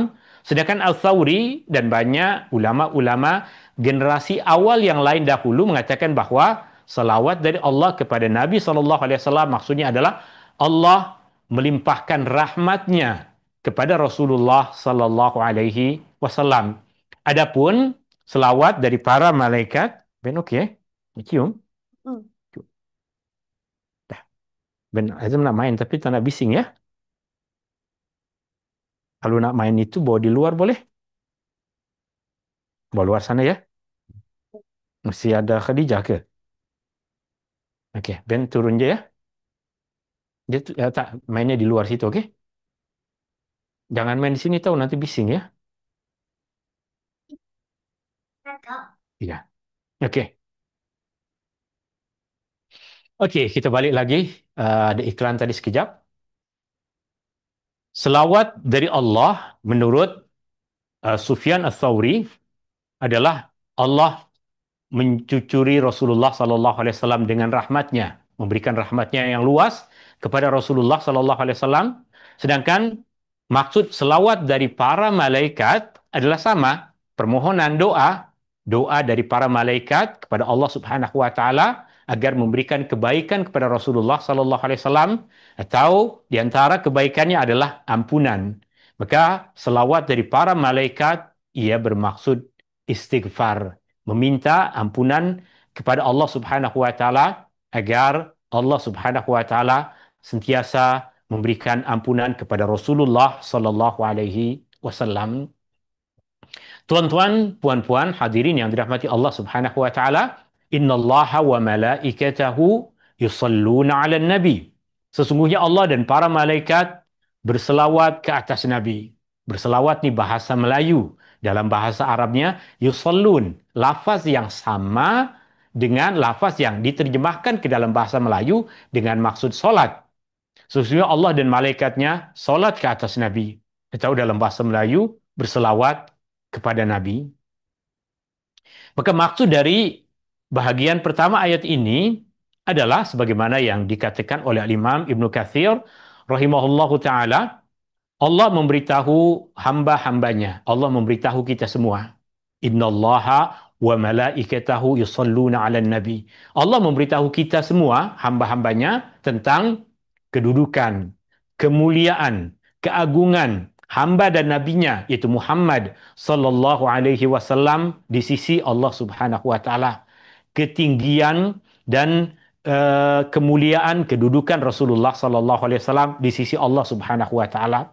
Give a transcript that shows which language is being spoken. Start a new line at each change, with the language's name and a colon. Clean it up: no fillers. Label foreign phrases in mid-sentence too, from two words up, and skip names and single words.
Malay: Sedangkan Al-Thawri dan banyak ulama-ulama generasi awal yang lain dahulu mengatakan bahwa selawat dari Allah kepada Nabi
Arabic: صلى الله عليه وسلم
Malay: maksudnya adalah Allah melimpahkan rahmatnya kepada Rasulullah
Arabic: صلى الله عليه وسلم.
Malay: Adapun selawat dari para malaikat, Ben oke, cium. Hmm. Dah, Ben Azam nak main tapi tak nak bising ya. Kalau nak main itu bawa di luar boleh? Bawa luar sana ya. Mesti ada Khadijah ke? Oke, Ben turun je ya. Dia tak mainnya di luar situ, oke? Jangan main di sini tahu nanti bising ya. Iya. Oke. Oke, kita balik lagi. Ada iklan tadi sekejap. Selawat dari Allah menurut Sufyan Ats-Tsauri adalah Allah mencucuri Rasulullah
Arabic: صلى الله عليه وسلم
Malay: dengan rahmatnya, memberikan rahmatnya yang luas kepada Rasulullah
Arabic: صلى الله عليه وسلم.
Malay: Sedangkan maksud selawat dari para malaikat adalah sama, permohonan doa, doa dari para malaikat kepada Allah
Arabic: سبحانه وتعالى
Malay: agar memberikan kebaikan kepada Rasulullah
Arabic: صلى الله عليه وسلم,
Malay: atau di antara kebaikannya adalah ampunan. Maka selawat dari para malaikat ia bermaksud istighfar, meminta ampunan kepada Allah
Arabic: سبحانه وتعالى
Malay: agar Allah
Arabic: سبحانه وتعالى
Malay: sentiasa memberikan ampunan kepada Rasulullah
Arabic: صلى الله عليه وسلم.
Malay: Tuan-tuan, puan-puan, hadirin yang dirahmati Allah
Arabic: سبحانه وتعالى, إن الله وملائكته يصلون على النبي.
Malay: Sesungguhnya Allah dan para malaikat berselawat ke atas Nabi. Berselawat ni bahasa Melayu. Dalam bahasa Arabnya yusallun, lafaz yang sama dengan lafaz yang diterjemahkan ke dalam bahasa Melayu dengan maksud solat. Sesungguhnya Allah dan malaikatnya solat ke atas Nabi. Atau dalam bahasa Melayu berselawat kepada Nabi. Maka maksud dari Bahagian pertama ayat ini adalah sebagaimana yang dikatakan oleh Imam Ibnu Katsir
Arabic: رحمه الله تعالى,
Malay: Allah memberitahu hamba-hambanya, Allah memberitahu kita semua.
Arabic: إن الله وملائكته يصلون على النبي.
Malay: Allah memberitahu kita semua, hamba-hambanya, tentang kedudukan, kemuliaan, keagungan hamba dan nabinya, yaitu Muhammad
Arabic: صلى الله عليه وسلم
Malay: di sisi Allah
Arabic: سبحانه وتعالى.
Malay: Ketinggian dan kemuliaan kedudukan Rasulullah
Arabic: صلى الله عليه وسلم
Malay: di sisi Allah
Arabic: سبحانه وتعالى.